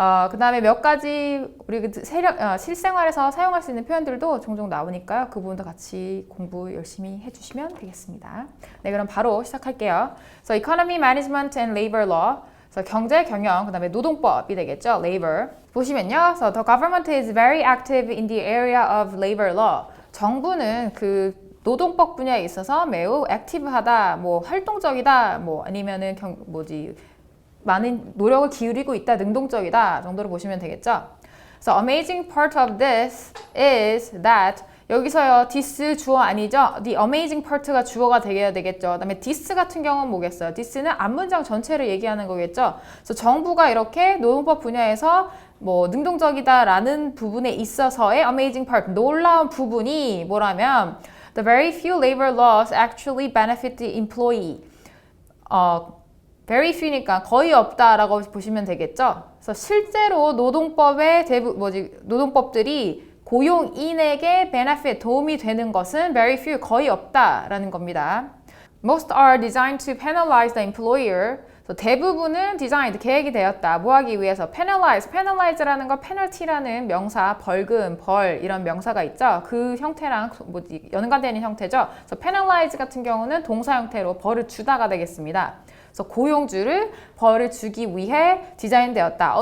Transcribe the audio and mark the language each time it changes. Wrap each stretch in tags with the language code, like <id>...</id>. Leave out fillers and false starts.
<ko>그 다음에 몇 가지 우리 실생활에서 사용할 수 있는 표현들도 종종 나오니까요. 그 부분도 같이 공부 열심히 해주시면 되겠습니다. 네, 그럼 바로 시작할게요. 그래서</ko> <en>Economy, Management and Labor Law.</en> <ko>그래서 경제, 경영, 그 다음에 노동법이 되겠죠. Labor. 보시면요.</ko> <en>So the government is very active in the area of labor law.</en> <ko>정부는 그 노동법 분야에 있어서 매우 액티브하다, 뭐 활동적이다, 뭐 아니면은 많은 노력을 기울이고 있다, 능동적이다 정도로 보시면 되겠죠.</ko> <en>So amazing part of this is that</en> <ko>여기서요,</ko> <en>this</en> <ko>주어 아니죠?</ko> <en>The amazing part</en> <ko>가 주어가 되어야 되겠죠. 그다음에 this 같은 경우는 뭐겠어요? this는 앞문장 전체를 얘기하는 거겠죠. 그래서 정부가 이렇게 노동법 분야에서 뭐 능동적이다라는 부분에 있어서의</ko> <en>amazing part,</en> <ko>놀라운 부분이 뭐라면</ko> <en>the very few labor laws actually benefit the employee. very few</en> <ko>니까 거의 없다라고 보시면 되겠죠. 그래서 실제로 노동법의 노동법들이 고용인에게 benefit, 도움이 되는 것은 very few, 거의 없다라는 겁니다.</ko> <en>Most are designed to penalize the employer.</en> <ko>대부분은 designed, 계획이 되었다. 뭐 하기 위해서? penalize라는 거 penalty라는 명사, 벌금, 벌 이런 명사가 있죠. 그 형태랑 연관되는 형태죠. 그래서 penalize 같은 경우는 동사 형태로 벌을 주다가 되겠습니다. 그래서 고용주를 벌을 주기 위해 디자인되었다.</ko>